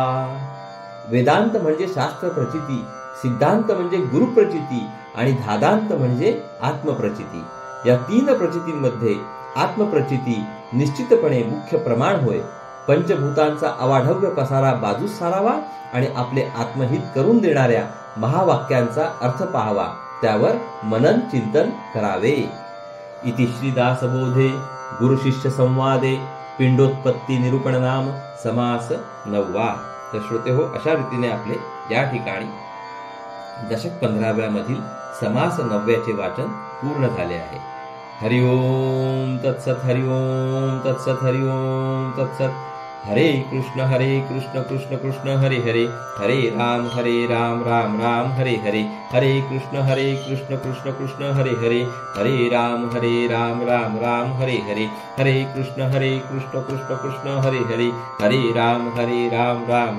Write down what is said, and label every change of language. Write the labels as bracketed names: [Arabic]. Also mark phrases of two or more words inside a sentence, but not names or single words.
[Marathi] वेदांत म्हणजे शास्त्र प्रचिती, सिद्धांत म्हणजे गुरु प्रचिती आणि धादांत म्हणजे आत्मप्रचिती. या तीन प्रचितींमध्ये आत्मप्रचिती निश्चितपणे मुख्य प्रमाण होय. पंचभूतांचा अवाढव्य पसारा बाजूस सारावा आणि आपले आत्महित करून देणाऱ्या महावाक्यांचा अर्थ पाहावा, त्यावर मनन चिंतन करावे. [Sanskrit] इति श्रीदासबोधे गुरुशिष्य संवादे पिंडोत्पत्ती निरूपण नाम समास 9. [Marathi] तर श्रोते हो, अशा रीतीने आपले या ठिकाणी दशक 15व्या मधील समास 9चे वाचन पूर्ण झाले आहे. [Sanskrit] हरिओम तत्सत, हरिओम तत्सत, हरिओम तत्सत. हरे कृष्ण कृष्ण कृष्ण हरे हरे, हरे राम राम राम हरे हरे, हरे कृष्ण कृष्ण कृष्ण हरे हरे, हरे राम राम राम हरे हरे, हरे कृष्ण कृष्ण कृष्ण हरे हरे, हरे राम राम